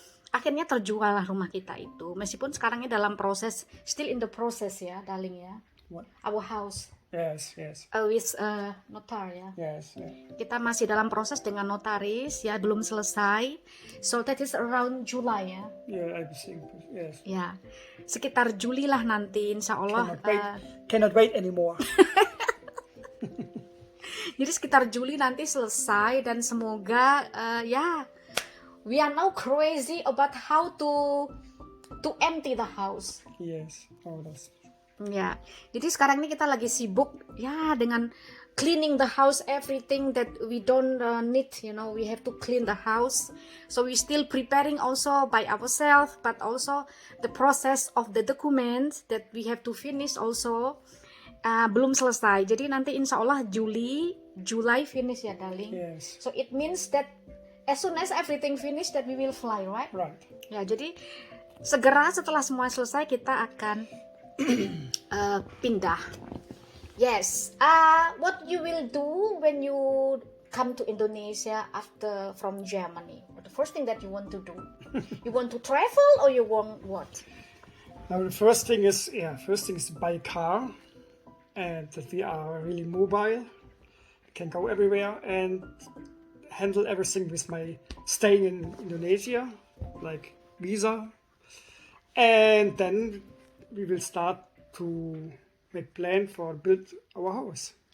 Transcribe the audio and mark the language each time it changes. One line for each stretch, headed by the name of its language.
Indonesian: Akhirnya terjual lah rumah kita itu. Meskipun sekarang ini dalam proses,
English: still in the process
Indonesian: ya, darling ya.
English: What? Our house. Yes. With notar ya. Yes.
Indonesian: Kita masih dalam proses dengan notaris ya, belum selesai.
English: So that is around July ya. Yeah, I think, yes.
Indonesian: Ya, sekitar Juli lah nanti, insya Allah.
English: Cannot wait anymore.
Indonesian: Jadi sekitar Juli nanti selesai, dan semoga
English: we are now crazy about how to empty the house. Yes. Oh, that's
Indonesian: Ya, jadi sekarang ini kita lagi sibuk ya dengan
English: cleaning the house, everything that we don't need, we have to clean the house. So we still preparing also by ourselves, but also the process of the document that we have to finish also
Indonesian: belum selesai. Jadi nanti insya Allah
English: July finish
Indonesian: ya, darling.
English: yes. So it means that as soon as everything finish that we will fly, right? Right.
Indonesian: Ya, jadi segera setelah semua selesai kita akan pindah.
English: Yes. What you will do when you come to Indonesia after from Germany? The first thing that you want to do? You want to travel or you want what? Now the first thing is to buy a car, and that we are really mobile, can go everywhere and handle everything with my staying in Indonesia, like visa, and then we will start to make plan for build our house,